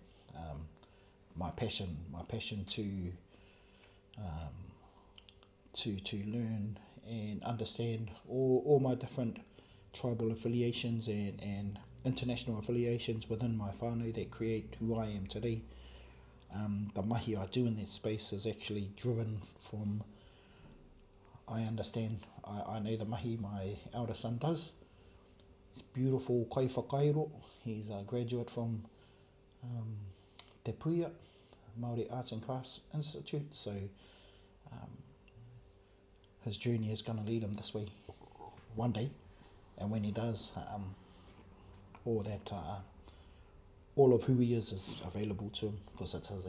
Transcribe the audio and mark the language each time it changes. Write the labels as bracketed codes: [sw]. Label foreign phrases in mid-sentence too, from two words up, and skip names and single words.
[en] My passion to learn and understand all my different tribal affiliations and international affiliations within my whānau that create who I am today. The mahi I do in that space is actually driven from, I understand, I know the mahi my elder son does. He's beautiful [mi] kai whakairo. [en] He's a graduate from Te Puia, Māori Arts and Crafts Institute, so his journey is going to lead him this way one day, and when he does, all of who he is available to him because it's his.